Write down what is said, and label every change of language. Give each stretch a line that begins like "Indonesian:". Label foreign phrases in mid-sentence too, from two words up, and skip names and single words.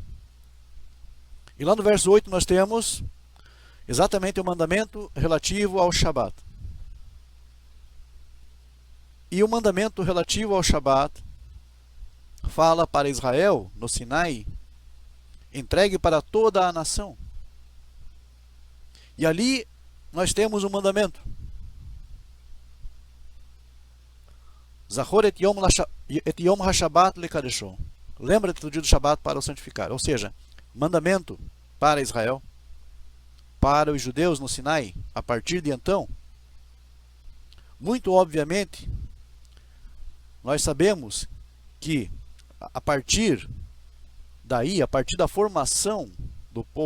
Portuguese: E lá no verso 8 nós temos exatamente o mandamento relativo ao Shabat. E o mandamento relativo ao Shabat fala para Israel, no Sinai, entregue para toda a nação. E ali nós temos um mandamento.
Hebrew: זכור את יום השבת לקדשו.
Portuguese: Lembra-te do dia do Shabat para o santificar. Ou seja, mandamento para Israel, para os judeus no Sinai, a partir de então. Muito obviamente, nós sabemos que a partir daí, a partir da formação do